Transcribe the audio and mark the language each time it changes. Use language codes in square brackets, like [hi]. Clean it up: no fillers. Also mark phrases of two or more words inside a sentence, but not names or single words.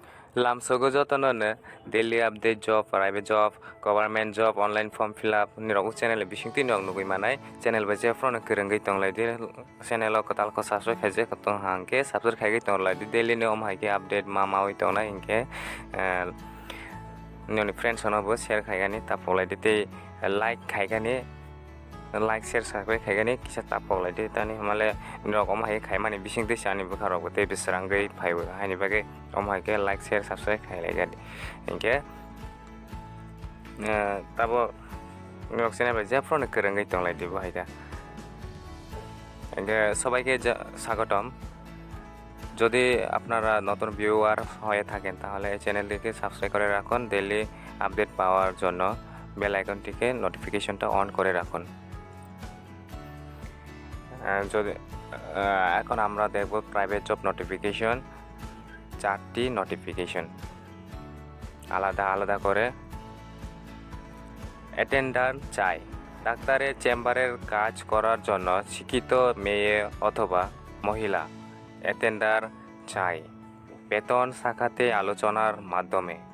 [trp] Lamsogo joto nonne [en] daily update job, private job, government job, online form fill up [trp] nirok channel bisingtwi nugui manai channel by je phro kwrwngwi tonglaidi channel o kotal ko subscribe khaijak tong hangke subscribe khaigwi tonglaidi daily ni haike update ma mawi tongnai hinkhe noni friends no bo share khaigani tapolaidi tei like khaigani [en] like share subscribe [trp] khaigani kisa tapolaidi tani hamale nirok haike khaimani bisingtwi chani bukharok tei bisrangwi phaibo haini bagui haike [en] like share subscribe [trp] khailagani hinkhe tabo nirok channel by je phro kwrwngwi tonglaidi bo haida hinkhe [bn] সবাইকে স্বাগতম যদি আপনারা নতুন ভিউয়ার হয়ে থাকেন তাহলে এই চ্যানেলটিকে সাবস্ক্রাইব করে রাখুন [en] daily update [bn] পাওয়ার জন্য বেল আইকনটিকে নোটিফিকেশনটা অন করে রাখুন যদি এখন আমরা দেখব [en] private job notification [bn] চারটি নোটিফিকেশন আলাদা আলাদা করে অ্যাটেন্ডার চাই ডাক্তারের চেম্বারের কাজ করার জন্য শিক্ষিত মেয়ে অথবা মহিলা অ্যাটেন্ডার চাই বেতন শাখাতে আলোচনার মাধ্যমে